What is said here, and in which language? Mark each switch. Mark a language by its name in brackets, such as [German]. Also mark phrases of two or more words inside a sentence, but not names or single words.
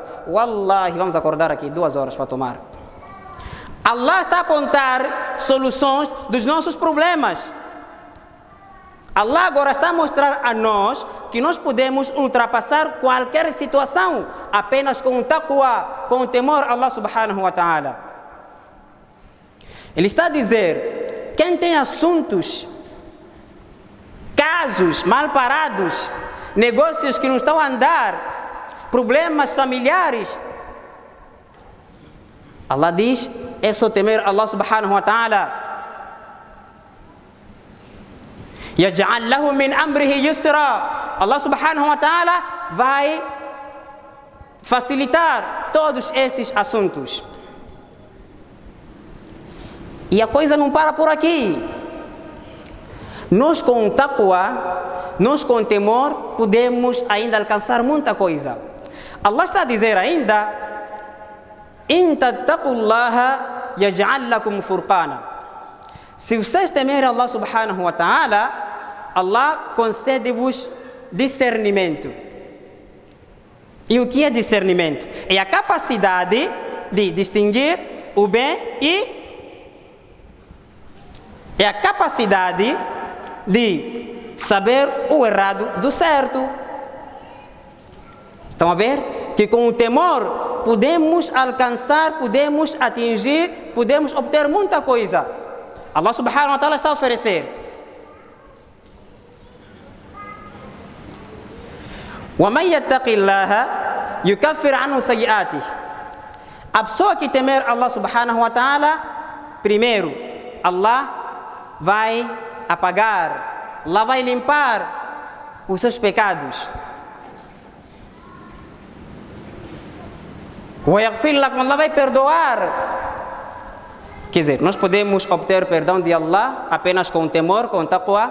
[Portuguese] Wallahi, vamos acordar aqui 2 horas para tomar. Allah está a apontar soluções dos nossos problemas. Allah agora está a mostrar a nós que nós podemos ultrapassar qualquer situação apenas com o taqwa, com o temor a Allah [Arabic] سبحانه وتعالى. [Portuguese] Ele está a dizer: quem tem assuntos, casos mal parados, negócios que não estão a andar, problemas familiares, Allah diz: é só temer Allah [Arabic] سبحانه وتعالى. يجعل له من أمره يسرا. [Portuguese] Allah [Arabic] سبحانه وتعالى [Portuguese] vai facilitar todos esses assuntos. E a coisa não para por aqui. Nós com taqwa, nós com temor, podemos ainda alcançar muita coisa. Allah está a dizer ainda: [Arabic] إن تتقوا الله يجعل لكم فرقانا. [Portuguese] Se vocês temerem Allah [Arabic] سبحانه وتعالى, [Portuguese] Allah concede-vos discernimento. E o que é discernimento? É a capacidade de distinguir o bem e é a capacidade de saber o errado do certo. Estão a ver? Que com o temor podemos alcançar, podemos atingir, podemos obter muita coisa. Allah [Arabic] سبحانه وتعالى [Portuguese] está a oferecer. [Arabic] وَمَنْ يَتَّقِ اللَّهَ يُكَفِّرْ عَنْهُ سَيِّئَاتِهِ. [Portuguese] A pessoa que temer Allah [Arabic] سبحانه وتعالى, [Portuguese] primeiro, Allah vai apagar, Allah vai limpar os seus pecados. Allah vai perdoar. Quer dizer, nós podemos obter perdão de Allah apenas com temor, com taqwa.